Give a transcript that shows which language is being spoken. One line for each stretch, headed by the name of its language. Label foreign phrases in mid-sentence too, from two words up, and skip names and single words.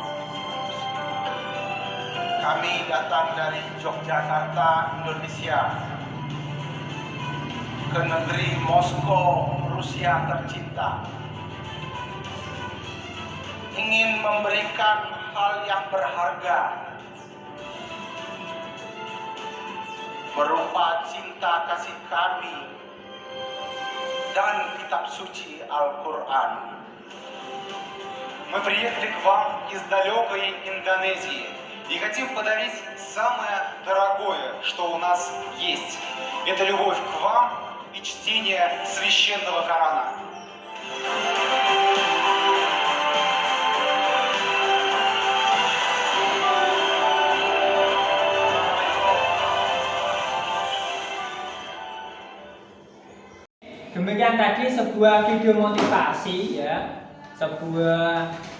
Indonesian: Kami datang dari Yogyakarta, Indonesia, ke negeri Moskow, Rusia tercinta, ingin memberikan hal yang berharga berupa cinta kasih kami dan kitab suci Al-Quran.
Russian: Мы приехали к вам из далекой Индонезии и хотим подарить самое дорогое, что у нас есть. Это любовь к вам и чтение священного Корана.
Indonesian: Demikian tadi sebuah video motivasi ya, sebuah